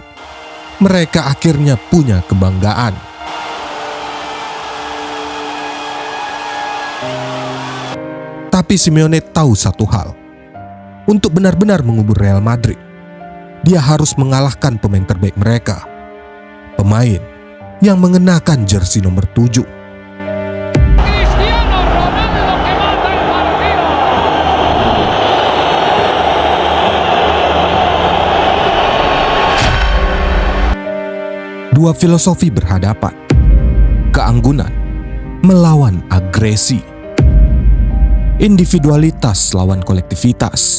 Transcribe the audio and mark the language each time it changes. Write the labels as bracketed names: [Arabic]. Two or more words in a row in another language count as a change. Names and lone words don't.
[Indonesian] Mereka akhirnya punya kebanggaan. Tapi Simeone tahu satu hal. Untuk benar-benar mengubur Real Madrid, dia harus mengalahkan pemain terbaik mereka. Pemain yang mengenakan jersey nomor 7. [Spanish] Cristiano Ronaldo que mata el partido. [Indonesian] Dua filosofi berhadapan. Keanggunan melawan agresi. Individualitas lawan kolektivitas.